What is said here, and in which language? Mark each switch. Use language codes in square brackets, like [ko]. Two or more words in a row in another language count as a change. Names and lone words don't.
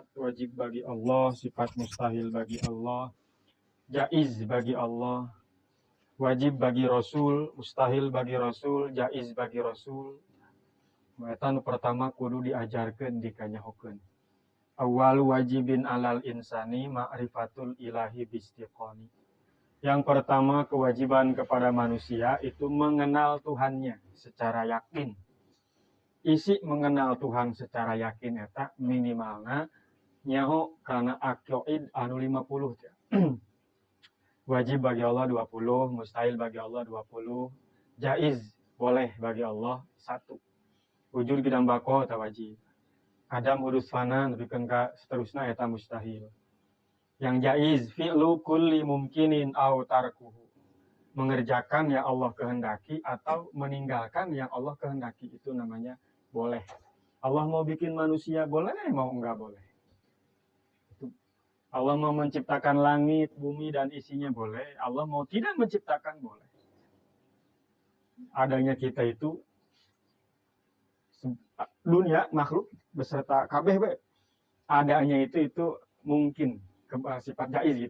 [id] wajib bagi Allah, sifat mustahil bagi Allah, jaiz bagi Allah, wajib bagi Rasul, mustahil bagi Rasul, jaiz bagi Rasul. [su] Eta nu pertama kudu diajarkeun dikanyahokeun. [ar] أول واجب على الإنسان معرفة الإله باستيقان. [id] Yang pertama kewajiban kepada manusia itu mengenal Tuhannya secara yakin. [su] Isi [id] mengenal Tuhan secara yakin [su] eta minimalna nyaho karena aqaid anu 50 ya. [id] Wajib bagi Allah 20, mustahil bagi Allah 20, jaiz boleh bagi Allah 1. [su] Wujud gidang bako eta wajib. Adam hudus fana nepikeun ka seterusna eta mustahil. [id] Yang jaiz [ar] فعل كل ممكن أو تركه. [id] Mengerjakan yang Allah kehendaki atau meninggalkan yang Allah kehendaki, itu namanya boleh. Allah mau bikin manusia boleh, mau enggak boleh. Allah mau menciptakan langit, bumi, dan isinya boleh. Allah mau tidak menciptakan boleh. Adanya kita itu, dunia, makhluk, beserta kabeh, adanya itu mungkin sifat jaiz gitu.